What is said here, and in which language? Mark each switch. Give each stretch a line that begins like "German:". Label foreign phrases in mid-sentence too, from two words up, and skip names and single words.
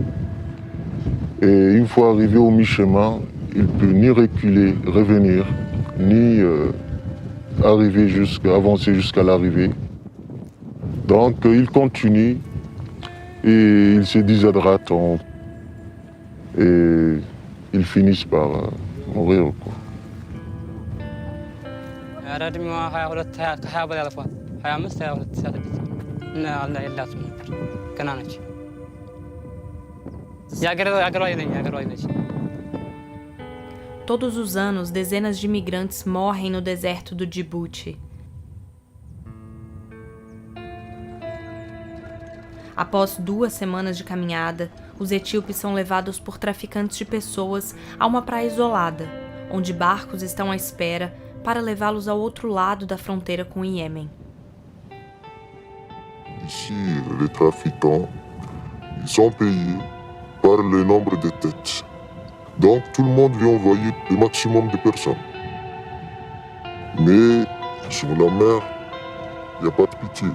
French: Et une fois arrivé au mi-chemin, il ne peut ni reculer, revenir, ni avancer jusqu'à l'arrivée. Donc il continue et il se déshydrate et ils finissent par mourir.
Portuguese: Todos os anos, dezenas de imigrantes morrem no deserto do Djibouti. Após 2 semanas de caminhada, os etíopes são levados por traficantes de pessoas a uma praia isolada, onde barcos estão à espera para levá-los ao outro lado da fronteira com o Iêmen.
French: Ici, les trafiquants, ils sont payés par le nombre de têtes. Donc tout le monde veut envoyer le maximum de personnes. Mais sur la mer, il n'y a pas de pitié.